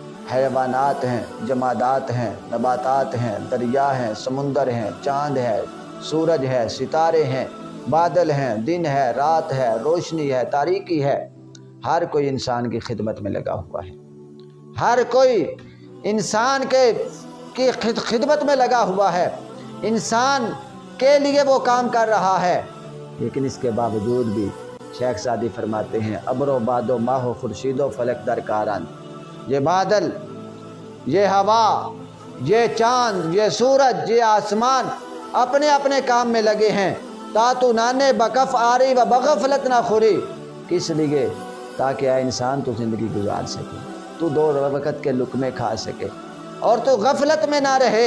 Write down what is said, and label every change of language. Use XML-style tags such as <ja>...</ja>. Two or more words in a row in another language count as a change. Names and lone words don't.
<ur>حیوانات ہیں، جمادات ہیں، نباتات ہیں، دریا ہیں، سمندر ہیں، چاند ہے، سورج ہے، ستارے ہیں، بادل ہیں، دن ہے، رات ہے، روشنی ہے، تاریکی ہے، ہر کوئی انسان کی خدمت میں لگا ہوا ہے، ہر کوئی انسان کی خدمت میں لگا ہوا ہے، انسان کے لیے وہ کام کر رہا ہے۔ لیکن اس کے باوجود بھی شیخ سعدی فرماتے ہیں</ur> <fa>ابر و باد و ماہ و خورشید و فلک در کارند،</fa> <ur>یہ بادل، یہ ہوا، یہ چاند، یہ سورج، یہ آسمان اپنے اپنے کام میں لگے ہیں۔</ur> <fa>تاتو نانے بکف آری و بغفلت نہ خوری،</fa> <ur>کس لیے؟ تاکہ اے انسان تو زندگی گزار سکے، تو 2 وقت کے لقمے کھا سکے اور تو غفلت میں نہ رہے۔</ur>